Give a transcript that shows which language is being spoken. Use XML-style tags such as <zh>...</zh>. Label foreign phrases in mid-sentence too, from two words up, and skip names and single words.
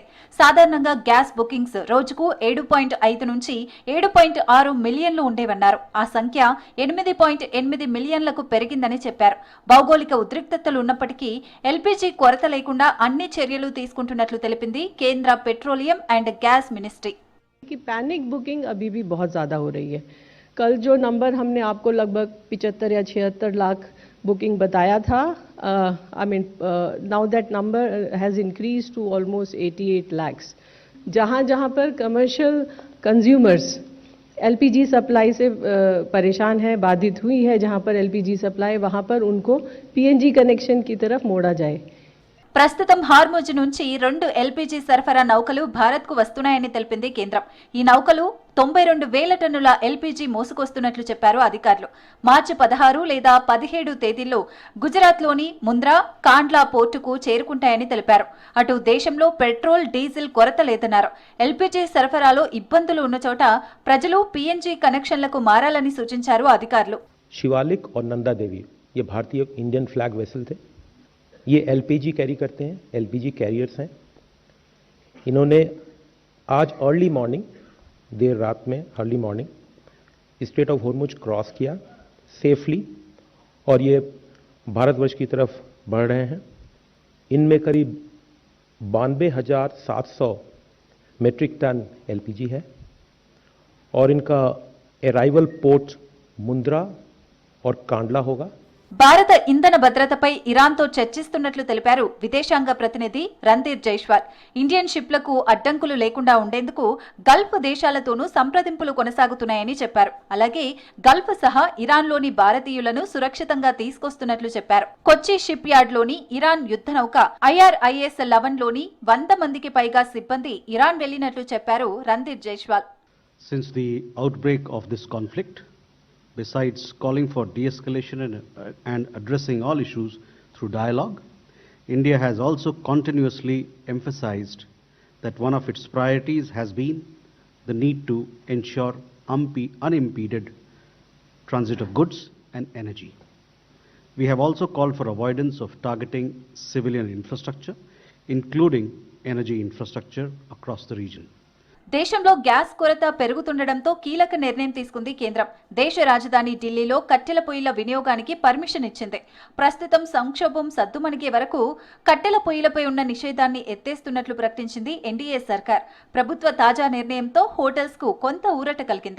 <te>సాధారణంగా గ్యాస్ బుకింగ్స్ రోజుకు 7.5 నుంచి 7.6 మిలియన్లు ఉండేవన్నారు. ఆ సంఖ్య 8.8 మిలియన్లకు పెరిగిందని చెప్పారు. భౌగోళిక ఉద్రిక్తతలు ఉన్నప్పటికీ ఎల్పీజీ కొరత లేకుండా అన్ని చర్యలు తీసుకుంటున్నట్లు తెలిపింది కేంద్ర పెట్రోలియం అండ్ గ్యాస్ मिनिस्ट्री।</te> <hi>पैनिक बुकिंग अभी भी बहुत ज़्यादा हो रही है। कल जो नंबर हमने आपको लगभग 75 या 76 लाख बुकिंग बताया था,</hi> <en>now that number has increase to almost 88 lakhs.</en> <hi>जहाँ जहाँ पर</hi> <en>commercial consumers LPG supply</en> <hi>से परेशान है, बाधित हुई है, जहाँ पर</hi> <en>LPG supply</en> <hi>वहाँ पर उनको</hi> <en>PNG connection</en> <hi>की तरफ मोड़ा जाए।</hi> <te>ప్రస్తుతం హార్ముజ్ నుంచి 2 ఎల్పీజీ సరఫరా నౌకలు భారత్కు వస్తున్నాయని తెలిపింది కేంద్రం. ఈ నౌకలు 92,000 టన్నుల ఎల్పీజీ మోసుకొస్తున్నట్లు చెప్పారు అధికారులు. మార్చి 16 లేదా 17 తేదీల్లో గుజరాత్లోని ముంద్రా, కాండ్లా పోర్టుకు చేరుకుంటాయని తెలిపారు. అటు దేశంలో పెట్రోల్, డీజిల్ కొరత లేదన్నారు. ఎల్పీజీ సరఫరాలో ఇబ్బందులు ఉన్న చోట ప్రజలు పీఎన్జీ కనెక్షన్లకు మారాలని సూచించారు అధికారులు.</te> <hi>शिवालिक और नंदा देवी ये भारतीय</hi> <en>Indian flag vessel</en> <hi>थे। ये एलपीजी कैरी करते हैं,</hi> <en>LPG carriers</en> <hi>हैं। इन्होंने आज</hi> <en>early morning,</en> <hi>देर रात में</hi> <en>early morning</en> <hi>स्ट्रेट ऑफ हॉर्मुज क्रॉस किया सेफली और ये भारतवर्ष की तरफ बढ़ रहे हैं। इनमें करीब 92,700</hi> <en>metric ton LPG</en> <hi>है और इनका</hi> <en>arrival port</en> <hi>मुंद्रा और कांडला होगा।</hi> <te>భారత ఇంధన భద్రతపై ఇరాన్తో చర్చిస్తున్నట్లు తెలిపారు విదేశాంగ ప్రతినిధి రణ్ధీర్ జైస్వాల్. ఇండియన్ షిప్లకు అడ్డంకులు లేకుండా ఉండేందుకు గల్ఫ్ దేశాలతోనూ సంప్రదింపులు కొనసాగుతున్నాయని చెప్పారు. అలాగే గల్ఫ్ సహా ఇరాన్లోని భారతీయులను సురక్షితంగా తీసుకొస్తున్నట్లు చెప్పారు. కొచ్చి షిప్ యార్డ్లోని ఇరాన్ యుద్ధ నౌక IRIS-11లోని 100 మందికి పైగా సిబ్బంది ఇరాన్ వెళ్లినట్లు చెప్పారు రణ్ధీర్ జైస్వాల్.</te> <en>Since the outbreak of this conflict, besides calling for de-escalation and addressing all issues through dialogue, India has also continuously emphasized that one of its priorities has been the need to ensure unimpeded transit of goods and energy. We have also called for avoidance of targeting civilian infrastructure, including energy infrastructure across the region.</en> <te>దేశంలో గ్యాస్ కొరత పెరుగుతుండటంతో కీలక నిర్ణయం తీసుకుంది కేంద్రం. దేశ రాజధాని ఢిల్లీలో కట్టెల పొయ్యిల వినియోగానికి పర్మిషన్ ఇచ్చింది. ప్రస్తుతం సంక్షోభం సద్దుమణిగే వరకు కట్టెల పొయ్యిలపై ఉన్న నిషేధాన్ని ఎత్తేస్తున్నట్లు ప్రకటించింది ఎన్డీఏ సర్కార్. ప్రభుత్వ తాజా నిర్ణయంతో హోటల్స్ కు కొంత ఊరట కలిగింది.</te>